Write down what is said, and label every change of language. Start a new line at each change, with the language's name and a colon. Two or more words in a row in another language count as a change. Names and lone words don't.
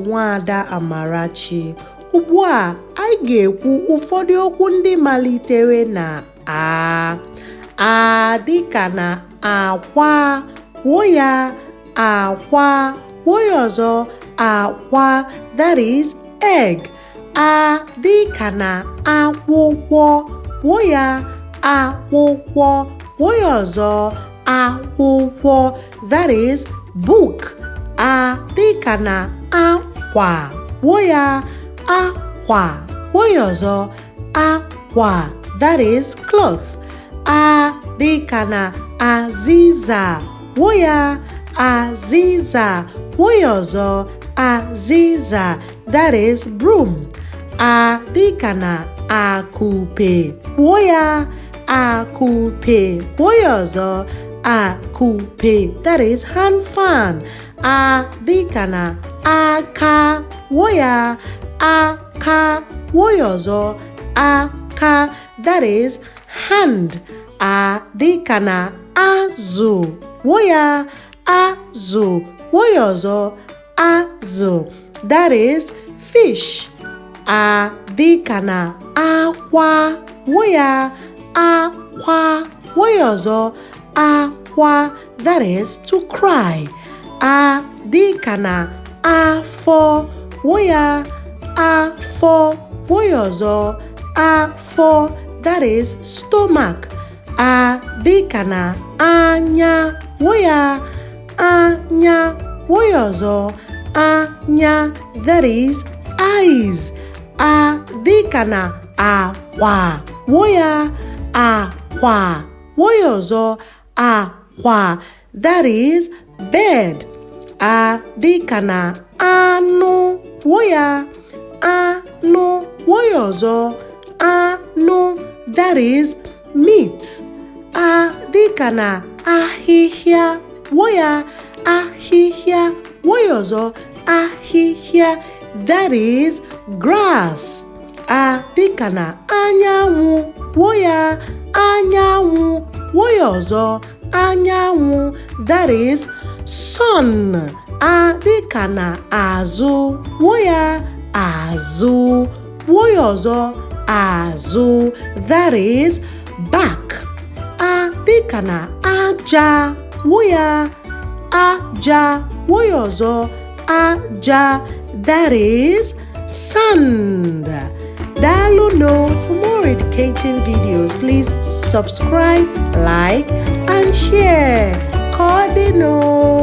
Igbo: Nwaada Amarachi. Ugbu a, anyị ga-ekwu ụfọdụ okwu ndị malitere na a dịka na akwa, kwuo ya akwa, kwuo ya ọzọ akwa,
English: that is egg.
Igbo: A dịka na akwụkwọ, kwuo ya akwụkwọ, kwuo ya ọzọ akwụkwọ,
English: that is book.
Igbo: A dịka na akwa, kwuo ya akwa, kwuo ya ọzọ akwa,
English: that is cloth.
Igbo: A dịka na azịza, kwuo ya azịza, kwuo ya ọzọ azịza,
English: that is broom.
Igbo: A dịka na akupe, kwuo ya akupe, kwuo ya ọzọ akupe,
English: that is hand fan.
Igbo: A dịka na aka, kwuo ya aka, kwuo ya ọzọ aka,
English: that is hand.
Igbo: A dịka na azụ, kwuo ya azụ, kwuo ya ọzọ azụ,
English: that is fish.
Igbo: A dịka na akwa, kwuo ya akwa, kwuo ya ọzọ akwa,
English: that is to cry.
Igbo: A dịka na afọ, kwuo ya afọ, kwuo ya ọzọ afọ,
English: that is stomach.
Igbo: A dịka na anya, kwuo ya anya, kwuo ya ọzọ anya,
English: that is eyes.
Igbo: A dịka na akwa, kwuo ya akwa, kwuo ya ọzọ akwa,
English: that is bed.
Igbo: A dịka na anụ, kwuo ya anụ, kwuo ya ọzọ anụ,
English: that is meat.
Igbo: A dịka na ahịhịa, kwuo ya ahịhịa, kwuo ya ọzọ ahịhịa,
English: that is grass.
Igbo: A dịka na anyanwụ, kwuo ya anyanwụ, kwuo ya ọzọ anyanwụ,
English: that is sun.
Igbo: A dịka na azụ, kwuo ya azụ, kwuo ya ọzọ azụ,
English: that is back.
Igbo: A dịka na aja, kwuo ya aja, kwuo ya ọzọ aja,
English: that is sand.
Igbo: Daalụnụ.
English: For more educating videos, please subscribe, like, and share.
Igbo: Ka ọ dịnụ.